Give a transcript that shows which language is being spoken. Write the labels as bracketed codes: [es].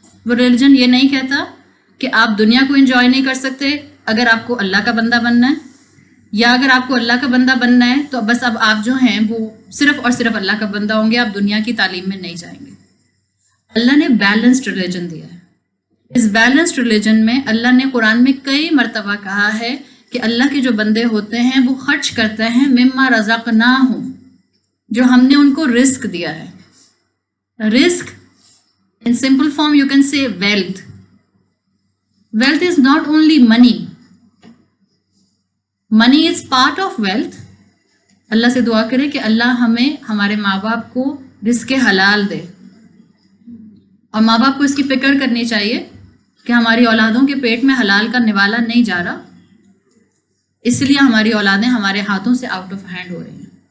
[ur] وہ ریلیجن یہ نہیں کہتا کہ آپ دنیا کو انجوائے نہیں کر سکتے اگر آپ کو اللہ کا بندہ بننا ہے, یا اگر آپ کو اللہ کا بندہ بننا ہے تو بس اب آپ جو ہیں وہ صرف اور صرف اللہ کا بندہ ہوں گے, آپ دنیا کی تعلیم میں نہیں جائیں گے. اللہ نے بیلنسڈ ریلیجن دیا ہے. اس بیلنسڈ ریلیجن میں اللہ نے قرآن میں کئی مرتبہ کہا ہے کہ اللہ کے جو بندے ہوتے ہیں وہ خرچ کرتے ہیں [ar] مما رزقناہم, [ur] جو ہم نے ان کو رزق دیا ہے. [en] رزق in simple form you can say wealth. Wealth is not only money. Money is part of wealth. [ur] اللہ سے دعا کرے کہ اللہ ہمیں ہمارے ماں باپ کو رزق حلال دے, اور ماں باپ کو اس کی فکر کرنی چاہیے کہ ہماری اولادوں کے پیٹ میں حلال کا نوالا نہیں جا رہا, اس لیے ہماری اولادیں ہمارے ہاتھوں سے آؤٹ آف ہینڈ ہو رہی ہیں.